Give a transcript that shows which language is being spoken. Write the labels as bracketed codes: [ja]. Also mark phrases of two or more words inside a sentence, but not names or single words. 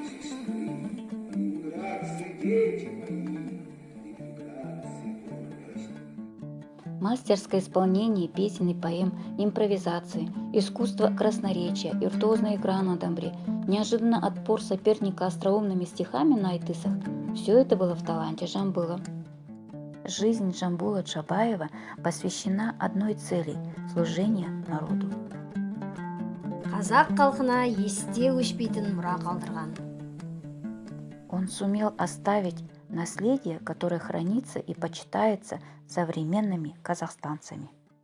[ru] Мастерское исполнение песен и поэм, импровизации, искусство красноречия, виртуозная игра на домбре, неожиданный отпор соперника остроумными стихами на айтысах – все это было в таланте Жамбыла. Жизнь Жамбула Жабаева посвящена одной цели – служению народу. [kk] Қазақ халқына есте өшпейтін мұра қалдырған. [ru] Он сумел оставить наследие, которое хранится и почитается современными казахстанцами.